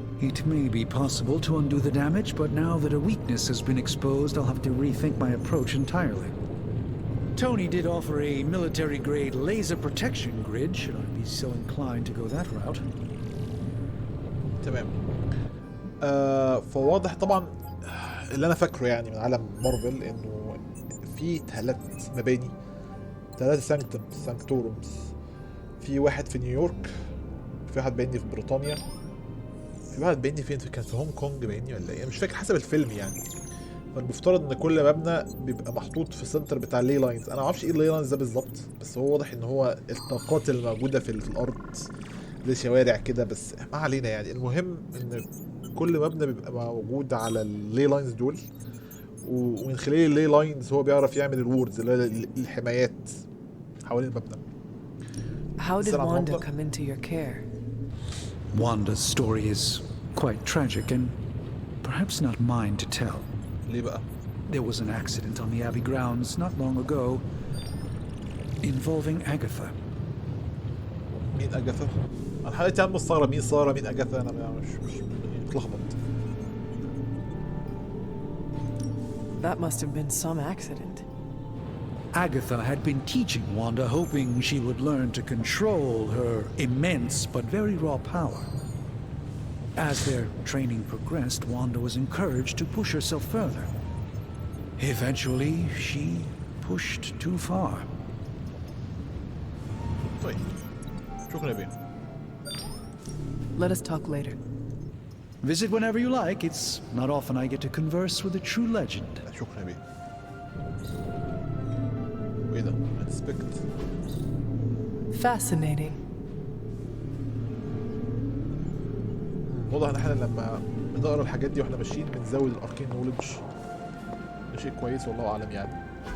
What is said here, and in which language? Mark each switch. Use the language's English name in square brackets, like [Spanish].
[English] It may be possible to undo the damage, but now that a weakness has been exposed, I'll have to rethink my approach entirely. Tony did offer a military-grade laser protection grid, should I be so inclined to go that route. [Arabic] تمام. فواضح طبعا اللي انا فاكره يعني من عالم مارفل انه في 3 مباني، 3 سانكتورمز. في واحد في نيويورك، في واحد باينني في بريطانيا، في واحد باينني فين، كان في هونج كونج باينني ولا ايه، مش فاكر حسب الفيلم يعني. فالمفترض ان كل مبنى بيبقى محطوط في السنتر بتاع اللي لاينز. انا معرفش ايه اللي لاينز ده بالظبط، بس هو واضح ان هو الطاقات اللي موجوده في الارض زي شوارع كده، بس ما علينا يعني. المهم ان كل مبنى بيبقى موجود على اللي لاينز دول، ومن خلال اللي لاينز هو بيعرف يعمل الوردز اللي هي الحمايات حوالين المبنى. [English] How did Wanda come into your care? Wanda's story is quite tragic and perhaps not mine to tell. [Arabic] ليه بقى؟ [English] There was an accident on the Abbey grounds not long ago involving Agatha. [Arabic] مين أجاثا؟ أنا حالتي عم مستغرب مين سارة مين أجاثا، أنا مش متلخبط. [English] That must have been some accident. Agatha had been teaching Wanda, hoping she would learn to control her immense but very raw power. As their training progressed, Wanda was encouraged to push herself further. Eventually, she pushed too far. [Arabic] طيب شكرا بيه. [English] Let us talk later. Visit whenever you like. It's not often I get to converse with a true legend. [Arabic] شكرا بيه. وايه ده؟ Inspect. [English] Fascinating. [Arabic] واضح ان احنا لما بنقرا الحاجات دي واحنا ماشيين بنزود الاركين نولج. ده شيء كويس والله اعلم يعني.